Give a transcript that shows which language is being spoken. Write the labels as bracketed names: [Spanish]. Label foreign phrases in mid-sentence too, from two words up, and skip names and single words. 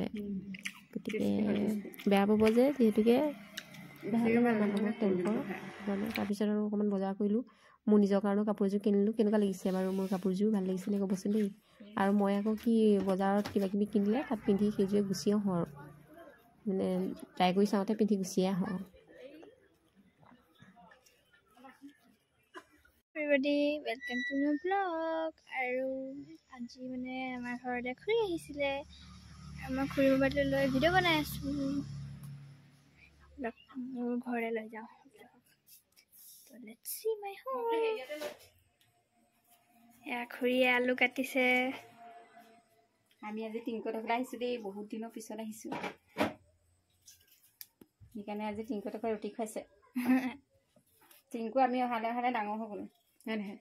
[Assamese] গতিকে বেয়া পাব যে, যিহেতুকে তেওঁলোকৰ মানে। তাৰপিছত আৰু অকণমান বজাৰ কৰিলোঁ। মোৰ নিজৰ কাৰণেও কাপোৰ এযোৰ কিনিলোঁ। কেনেকুৱা লাগিছে বাৰু মোৰ কাপোৰযোৰ? ভাল লাগিছে নে ক'বচোন দেই। আৰু মই আকৌ কি বজাৰত কিবাকিবি কিনিলে তাত পিন্ধি সেইযোৰে গুচি আহোঁ আৰু। মানে ট্ৰাই কৰি চাওঁতে পিন্ধি গুচিয়ে আহোঁ আৰু। [English] everybody, welcome to my vlog. [Assamese] আৰু আজি মানে আমাৰ ঘৰতে খুৰী আহিছিলে। আমাৰ খুৰী মোবাইলটো লৈ ভিডিঅ' বনাই আছোঁ। মোৰ ঘৰলৈ লৈ যাওঁ। [English] So let's see my home. [Assamese] এয়া খুৰীয়ে আলু কাটিছে। আমি আজি টিংকটকলৈ আহিছোঁ দেই, বহুত দিনৰ পিছত আহিছোঁ। সেইকাৰণে আজি টিংকটকে ৰুটি খুৱাইছে। টিংকু আমি অহালে ডাঙৰ হৈ গ'ল, হয় নহয়?